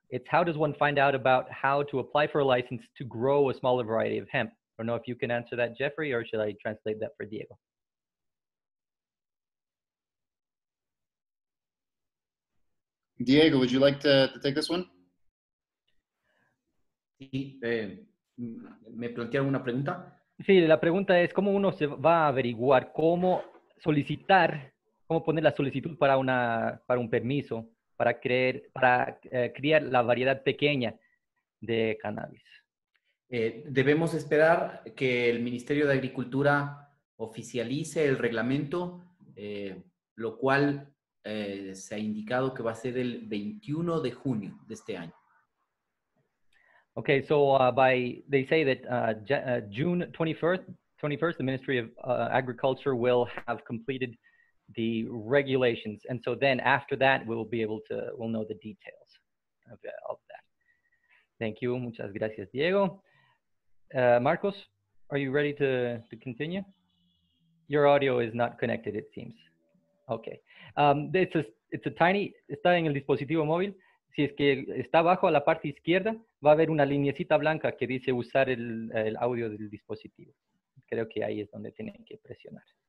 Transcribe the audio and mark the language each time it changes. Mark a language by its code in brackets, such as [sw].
[en] It's, how does one find out about how to apply for a license to grow a smaller variety of hemp? I don't know if you can answer that, Jeffrey, or should I translate that for Diego? Diego, would you like to take this one? [es] Sí, ¿me plantearon una pregunta? Sí, la pregunta es, ¿cómo uno se va a averiguar cómo solicitar, cómo poner la solicitud para un permiso, para criar la variedad pequeña de cannabis? Debemos esperar que el Ministerio de Agricultura oficialice el reglamento, lo cual se ha indicado que va a ser el 21 de junio de este año. [en] Okay, so they say that June 21st, the Ministry of Agriculture will have completed the regulations, and so then after that we'll know the details of that. Thank you. [es] Muchas gracias, [en] Diego. Marcos, are you ready to continue? Your audio is not connected, it seems. Okay. It's a [es] está en el dispositivo móvil. Si es que está abajo a la parte izquierda, va a haber una lineecita blanca que dice usar el audio del dispositivo. Creo que ahí es donde tienen que presionar.